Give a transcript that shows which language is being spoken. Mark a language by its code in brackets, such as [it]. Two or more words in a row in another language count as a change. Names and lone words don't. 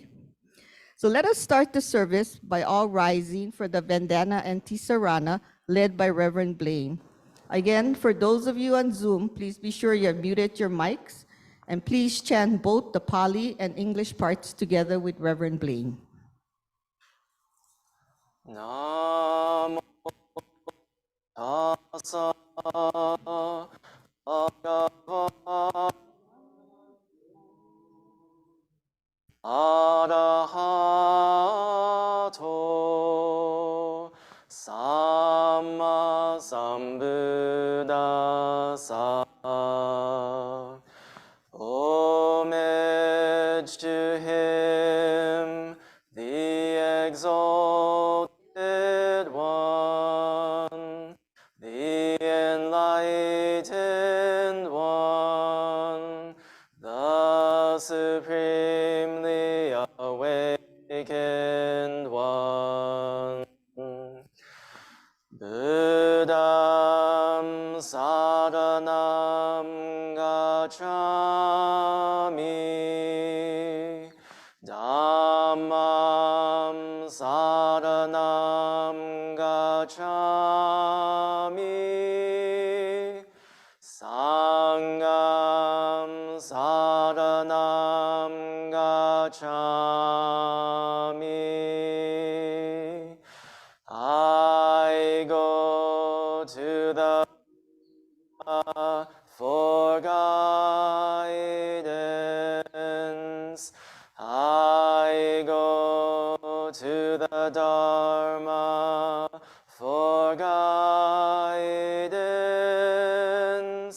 [en] So let us start the service by all rising for the Vandana and Tisarana, led by Reverend Blaine. Again, for those of you on Zoom, please be sure you have muted your mics, and please chant both the Pali and English parts together with Reverend Blaine. [pi] Namo tassa bhagavata arahato samma sambuddhassa. [en] Homage to him, the exalted one, the enlightened one, the supremely awakened one. [pi] Buddham saranam gacchami, Dhammam saranam gacchami, Sangham saranam gacchami. [en] I go to the for guidance. I go to the Dharma for guidance.